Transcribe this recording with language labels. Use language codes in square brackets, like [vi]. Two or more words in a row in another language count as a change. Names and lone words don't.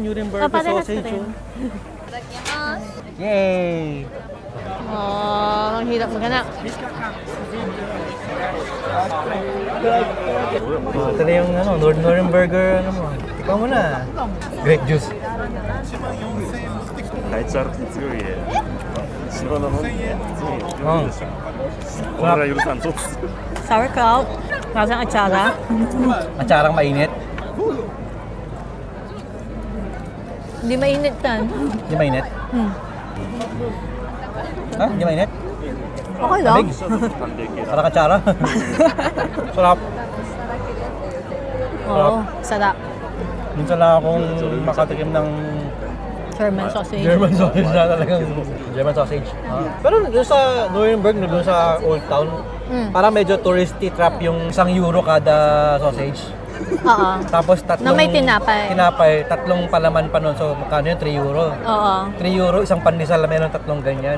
[tl] Nuremberger sausage. Yay! Ang hirap maghanap. Ito na yung Nuremberger, Ikaw mo na. [en] Grape juice. [ja] あいつ歩き強いね。白の本当に強いでしょ。これは許さんぞ。 [tl] Sauerkraut. Masang atsara. Atsarang mainit. Hindi mainit yan. Hindi mainit? Ha? Hindi mainit? Okay lang. Parang atsara. Sarap. Oo, sarap. Minsan lang akong makatikim ng [en] German sausage. German sausage [tl] na talagang [en] German sausage. [tl] Pero doon sa Nuremberg, doon sa Old Town, parang medyo [en] touristy trap [tl] yung €1 kada sausage. Oo. Tapos tatlong... Na may tinapay. Tinapay, tatlong palaman pa nun. So, magkano yun? €3. Oo. €3, isang pandesal na meron tatlong ganyan.